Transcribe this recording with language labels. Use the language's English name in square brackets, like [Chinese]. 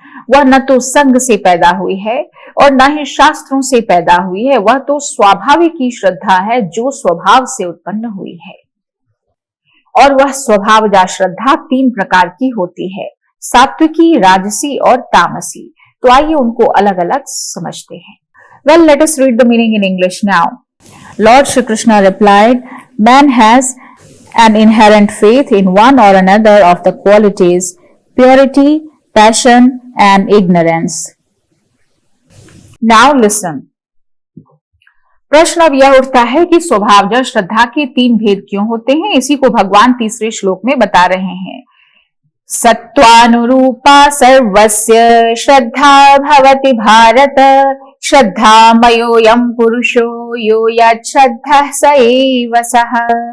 [Hindi] वह न तो संग से पैदा हुई है और न ही शास्त्रों से पैदा हुई है, वह तो स्वाभाविक की श्रद्धा है जो स्वभाव से उत्पन्न हुई है। और वह स्वभावजा श्रद्धा तीन प्रकार की होती है, सात्विकी, राजसी और तामसी। तो आइए उनको अलग अलग समझते हैं। [English] Well, let us read the meaning in English now. Lord Shri Krishna replied, man has an inherent faith in one or another of the qualities purity, passion and ignorance. Now listen. [Hindi] प्रश्न अब यह उठता है कि स्वभावजा श्रद्धा के तीन भेद क्यों होते हैं। इसी को भगवान तीसरे श्लोक में बता रहे हैं। [Sanskrit] सत्वानुरूपा सर्वस्य श्रद्धा भवति भारत श्रद्धामयोऽयं पुरुषो यो यच्छ्रद्धः स एव सः।